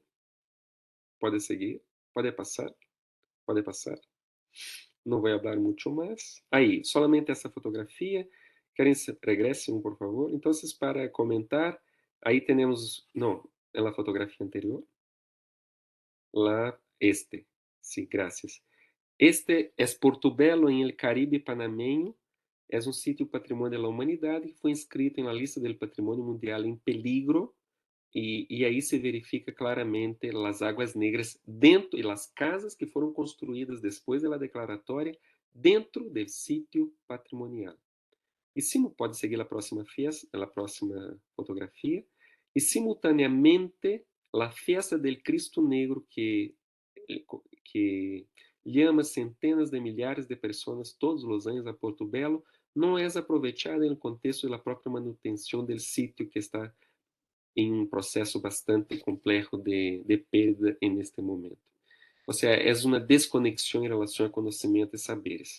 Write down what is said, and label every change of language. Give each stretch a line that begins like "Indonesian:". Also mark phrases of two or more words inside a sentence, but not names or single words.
Portuguese: Pode seguir. Pode passar. Pode passar. Não vou falar muito mais. Aí, solamente essa fotografia. Querem regresse por favor? Então, para comentar, aí temos, não, é a fotografia anterior.
Spanish: Lá Sí, gracias. Este es Portobelo en el Caribe panameño. Es un sitio patrimonio de la humanidad y fue inscrito en la lista del Patrimonio Mundial en peligro. Y ahí se verifica claramente las aguas negras dentro y las casas que fueron construidas después de la declaratoria dentro del sitio patrimonial.
Portuguese: E pode seguir a próxima fiesta, a próxima fotografia. E simultaneamente a festa del Cristo Negro
Spanish: que llama
Portuguese: centenas de milhares de pessoas todos os anos a Porto Belo, não é aproveitada no contexto da própria manutenção do sítio que está em um processo bastante complexo de perda neste momento. Ou seja, é uma desconexão em relação a conhecimento e saberes.